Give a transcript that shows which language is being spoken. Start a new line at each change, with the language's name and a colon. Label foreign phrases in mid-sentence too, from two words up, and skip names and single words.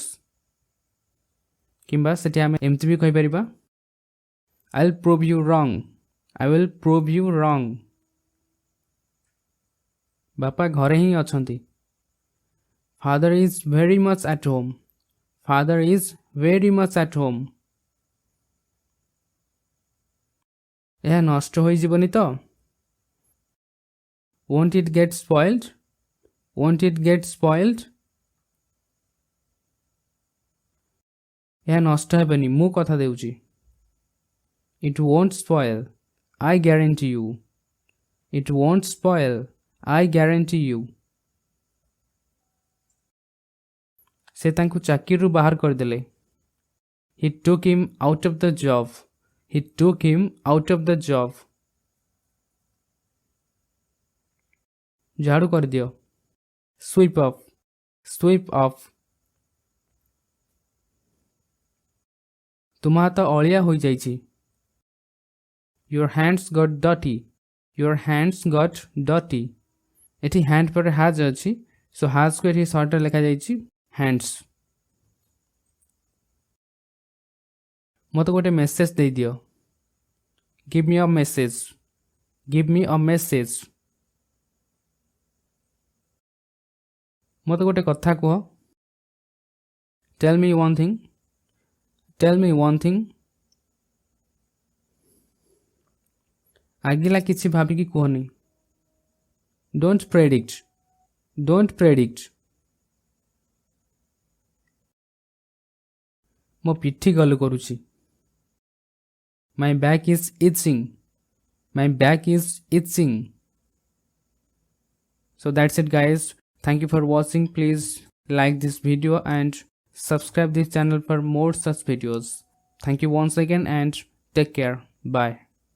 Odia: କିମ୍ବା ସେଠି ଆମେ ଏମିତି ବି କହିପାରିବା
English: I'll prove you wrong I will prove you wrong.
Odia: ବାପା ଘରେ ହିଁ ଅଛନ୍ତି।
English: father is very much at home father is very much at home.
Odia: ଏହା ନଷ୍ଟ ହୋଇଯିବନି ତ?
English: won't it get spoiled won't it get spoiled।
Odia: ଏହା ନଷ୍ଟ ହେବନି ମୁଁ କଥା ଦେଉଛି।
English: it won't spoil I guarantee you it won't spoil I guarantee you।
Odia: ସେ ତାଙ୍କୁ ଚାକିରିରୁ ବାହାର କରିଦେଲେ।
English: he took him out of the job he took him out of the job।
Odia: ଝାଡ଼ୁ କରିଦିଅ
English: sweep off sweep off।
Odia: ତୁମ ହାତ ଅଳିଆ ହୋଇଯାଇଛି।
English: your hands got dirty your hands got dirty।
Odia: ଏଠି ହ୍ୟାଣ୍ଡ ପରେ ହାଜ୍ ଅଛି ସୋ ହାଜ୍କୁ ଏଠି ସର୍ଟରେ ଲେଖାଯାଇଛି ହ୍ୟାଣ୍ଡସ୍। ମୋତେ ଗୋଟେ ମେସେଜ ଦେଇଦିଅ।
English: give me a message give me a message।
Odia: ମୋତେ ଗୋଟେ କଥା କୁହ।
English: tell me one thing tell me one thing।
Odia: ଆଗିଲା କିଛି ଭାବିକି କୁହନି।
English: don't predict don't predict।
Odia: ମୋ ପିଠି ଗଲୁ କରୁଛି।
English: my back is itching my back is itching। so that's it guys, thank you for watching, please like this video and subscribe this channel for more such videos। thank you once again and take care, bye।